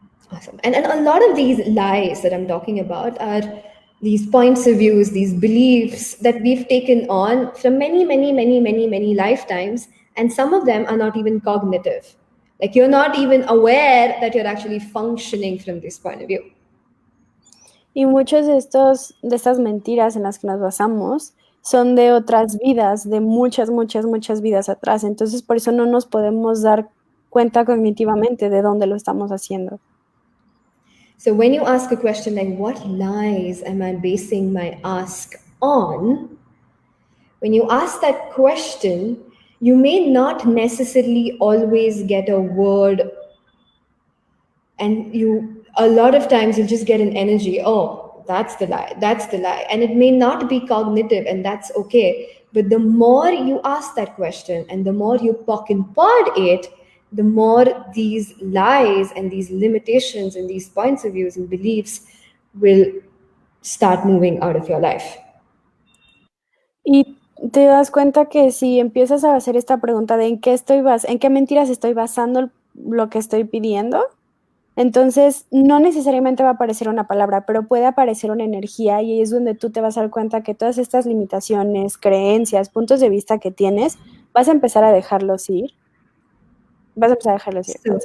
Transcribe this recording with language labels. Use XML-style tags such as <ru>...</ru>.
<en>Awesome. And a lot of these lies that I'm talking about are these points of views, these beliefs that we've taken on from many lifetimes. And some of them are not even cognitive. Like you're not even aware that you're actually functioning from this point of view.</en> <es>Y muchos de estas mentiras en las que nos basamos son de otras vidas, de muchas vidas atrás. Entonces, por eso no nos podemos dar cuenta cognitivamente de dónde lo estamos haciendo.</es> <en>So when you ask a question like, what lies am I basing my ask on? When you ask that question, you may not necessarily always get a word, and a lot of times you'll just get an energy. Oh, that's the lie. And it may not be cognitive, and that's okay. But the more you ask that question and the more you poke and pod it, the more these lies and these limitations and these points of views and beliefs will start moving out of your life.</en> <es>Y te das cuenta que si empiezas a hacer esta pregunta de en qué mentiras estoy basando lo que estoy pidiendo, entonces no necesariamente va a aparecer una palabra, pero puede aparecer una energía y ahí es donde tú te vas a dar cuenta que todas estas limitaciones, creencias, puntos de vista que tienes, vas a empezar a dejarlos ir. Vas a empezar a dejarlos ir.</es>